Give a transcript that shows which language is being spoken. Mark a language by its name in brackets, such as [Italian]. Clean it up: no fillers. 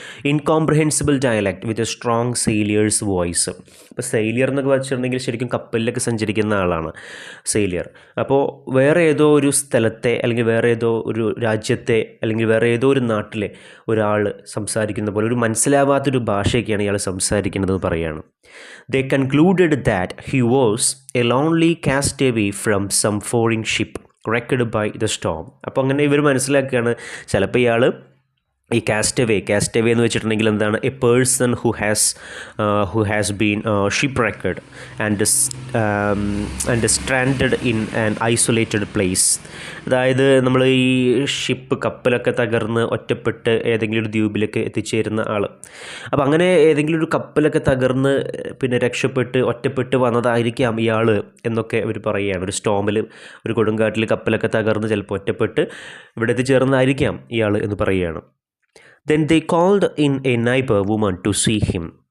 [English] Incomprehensible dialect with a strong sailor's voice. [Malayalam] ഇപ്പോൾ സെയിലിയർ എന്നൊക്കെ വെച്ചിട്ടുണ്ടെങ്കിൽ ശരിക്കും കപ്പലിലൊക്കെ സഞ്ചരിക്കുന്ന ആളാണ് സെയിലിയർ. അപ്പോൾ വേറെ ഏതോ ഒരു സ്ഥലത്തെ അല്ലെങ്കിൽ വേറെ ഏതോ ഒരു രാജ്യത്തെ അല്ലെങ്കിൽ വേറെ ഏതോ ഒരു നാട്ടിലെ ഒരാൾ സംസാരിക്കുന്ന പോലെ ഒരു മനസ്സിലാവാത്തൊരു ഭാഷയൊക്കെയാണ് ഇയാൾ സംസാരിക്കുന്നതെന്ന് പറയുകയാണ്. [English] They concluded that he was a lonely castaway from some foreign ship wrecked by the storm. [Malayalam] അപ്പോൾ അങ്ങനെ ഇവർ മനസ്സിലാക്കുകയാണ് ചിലപ്പോൾ ഇയാൾ ഈ കാസ്റ്റവേ എന്ന് വെച്ചിട്ടുണ്ടെങ്കിൽ എന്താണ്? [English] A person who has been shipwrecked and stranded in an isolated place. [Malayalam] അതായത് നമ്മൾ ഈ കപ്പലൊക്കെ തകർന്ന് ഒറ്റപ്പെട്ട് ഏതെങ്കിലും ഒരു ദ്വീപിലേക്ക് എത്തിച്ചേരുന്ന ആൾ. അപ്പോൾ അങ്ങനെ ഏതെങ്കിലും ഒരു കപ്പലൊക്കെ തകർന്ന് പിന്നെ ഒറ്റപ്പെട്ട് വന്നതായിരിക്കാം ഇയാൾ എന്നൊക്കെ അവർ പറയുകയാണ്. ഒരു സ്റ്റോമിൽ, ഒരു കൊടുങ്കാട്ടിൽ കപ്പലൊക്കെ തകർന്ന് ചിലപ്പോൾ ഒറ്റപ്പെട്ട് ഇവിടെ എത്തിച്ചേർന്നതായിരിക്കാം ഇയാൾ എന്ന് പറയുകയാണ്. [English] Then they called in a neighbor woman to see him.